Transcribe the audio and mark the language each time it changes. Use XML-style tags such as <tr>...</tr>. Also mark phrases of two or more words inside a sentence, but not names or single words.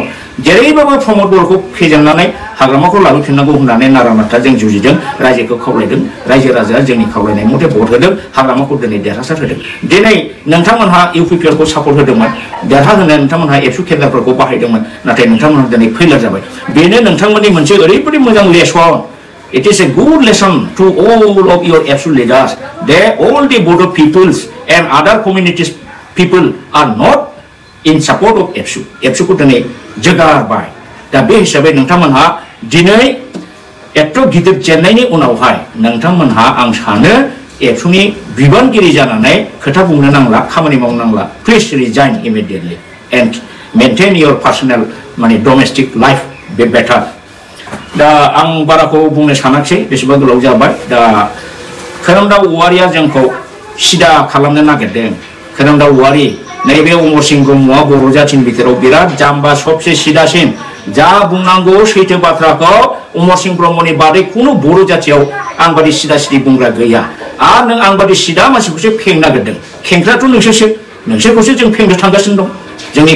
<brx>जेरैबाबो प्रमद बर'खौ फेजेननानै हाग्रामाखौ लाबोफिननांगौ होननानै नारा नाथा जों जुजिदों रायजोखौ खावलायदों रायजो राजाया जोंनि खावलायनाय मथे भट होदों हाग्रामाखौ दिनै देरहासार होदों दिनै नोंथांमोनहा UPPLखौ सापर्ट होदोंमोन देरहाहोनो नोंथांमोनहा एबसु केन्द्रफोरखौ बाहायदोंमोन नाथाय नोंथांमोनहा दिनै फेलार जाबाय बेनो नोंथांमोननि मोनसे ओरैबायदि मोजां लेसन</brx> <en>It is a good lesson to all of your ABSU leaders that all the Bodo peoples and other communities people are not in support of ABSU.</en> <brx>ABSU को दिनै जगारबाय दा बे हिसाबै नोंथांमोनहा दिनै एथ' गिदिर जेननायनि उनावहाय नोंथांमोनहा आं सानो ABSUनि बिबानगिरि जानानै खोथा बुंनो नांला खामानि मावनो नांला</brx> <en>please resign immediately and maintain your personal</en> <brx>माने</brx> <en>domestic life be better</en> <brx>दा आं बाराखौ बुंनो सानाखै बेसेबा गोलाव जाबाय दा खोरोमदाव औवारिया जोंखौ सिदा खालामनो नागिरदों खोरोमदाव औवारि नैबे अमर सिंह ब्रह्मआ बर' जाथिनि बिथोराव बिराद जाम्बा सबसे सिदासिन जा बुंनांगौ सैथो बाथ्राखौ अमर सिंह ब्रह्मनि बादै खुनु बर' जाथियाव आं बादि सिदा सिदि बुंग्रा गैया आर नों आं बादि सिदा मानसिखौसो फेंनो नागिरदों खेंख्राथ' नोंसोरखौसो जों फेंनो थांगासिनो दं जोंनि</brx>